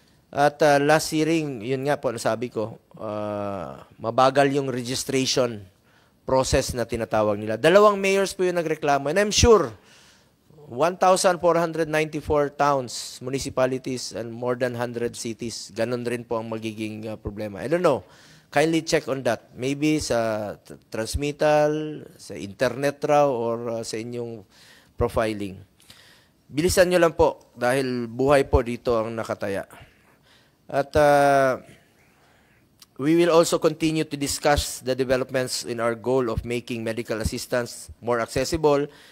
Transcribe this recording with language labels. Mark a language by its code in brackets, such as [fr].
[en] At last hearing, [tl] yun nga po nasabi ko, mabagal yung registration process na tinatawag nila. 2 mayors po yung nagreklamo. [en] And I'm sure 1,494 towns, municipalities, and more than 100 cities. [tl] Ganon rin po ang magiging problema. [en] I don't know. Kindly check on that. [tl] Maybe sa transmittal, sa internet raw, or sa inyong profiling. Bilisan nyo lang po dahil buhay po dito ang nakataya. [en] At we will also continue to discuss the developments in our goal of making medical assistance more accessible.